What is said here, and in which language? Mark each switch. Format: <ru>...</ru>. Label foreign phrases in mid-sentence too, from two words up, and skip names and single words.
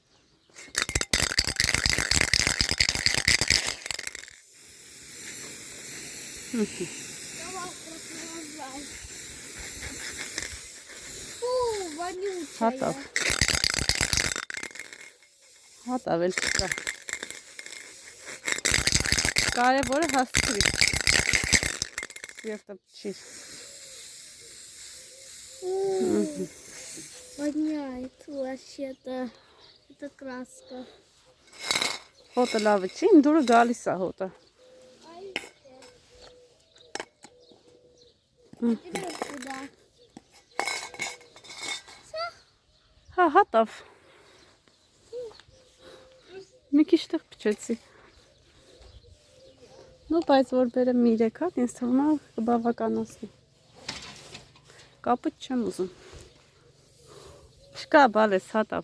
<ru>Фу, вонючая.</ru> <hy>Հատավ։ Հատավ էլ չկա։ Կարևորը հասցրի։ Սիրտը փչի։</hy> <ru>Воняет вообще-то. Это краска.</ru> <hy>Հոտը լավը չի, իմ դուրը գալիս է հոտը։</hy> <ru>Теперь куда?</ru> <hy>Հա, հատավ։ Մի քիչ տեղ փչեցի։ Ну, բայց որ բերեմ 3 հատ, ինձ թվում է կբավականացնի։ Կապույտ չեմ ուզում։ Չկա, բալես, հատավ։</hy>